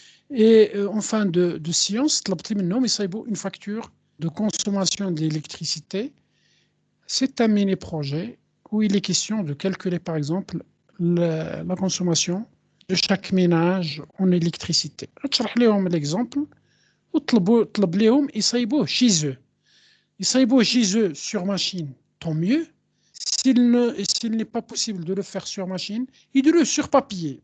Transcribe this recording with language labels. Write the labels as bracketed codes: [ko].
[fr] Et en fin de séance, une facture de consommation d'électricité. C'est un mini-projet où il est question de calculer, par exemple, la consommation de chaque ménage en électricité. [ar] تشرح لهم l'exemple وطلب لهم يصايبوه [fr] chez eux. [ar] يصايبوه [fr] chez eux sur machine, tant mieux. S'il n'est pas possible de le faire sur machine, il doit le sur papier.